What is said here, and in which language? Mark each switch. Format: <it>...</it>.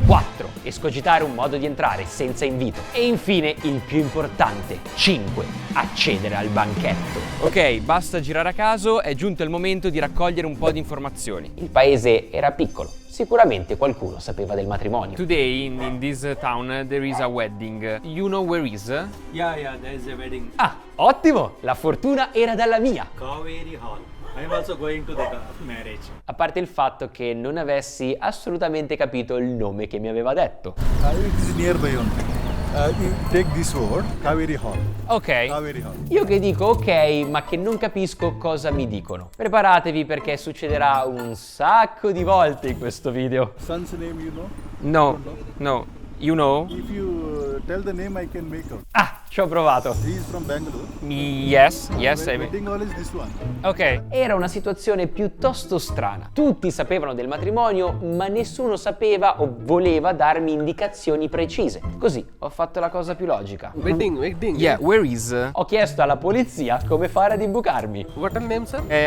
<it>4. Escogitare un modo di entrare senza invito. E infine il più importante. 5. Accedere al banchetto. Ok, basta girare a caso, è giunto il momento di raccogliere un po' di informazioni. Il paese era piccolo. Sicuramente qualcuno sapeva del matrimonio.</it> <en>Today in this town there is a wedding. You know where is? Yeah, there is a wedding.</en> <it>Ah, ottimo! La fortuna era dalla mia.</it> <en>Kaveri Hall. I am also going to the marriage.</en> <it>A parte il fatto che non avessi assolutamente capito il nome che mi aveva detto.</it> <en>It is nearby only. You take this road, Kaveri Hall. Ok. Kaveri Hall.</en> <it>Io che dico ok, ma che non capisco cosa mi dicono. Preparatevi perché succederà un sacco di volte in questo video.</it> <en>Son's name you know? No. You know? If you tell the name I can make out.</en> <it>Ah, ci ho provato.</it> <en>He is from Bangalore. Yes. Wedding hall is this one. Ok.</en> <it>Era una situazione piuttosto strana. Tutti sapevano del matrimonio, ma nessuno sapeva o voleva darmi indicazioni precise. Così ho fatto la cosa più logica.</it> <en>Wedding. Yeah, where is?</en> <it>Ho chiesto alla polizia come fare ad imbucarmi.</it> <en>What your name, sir?</en>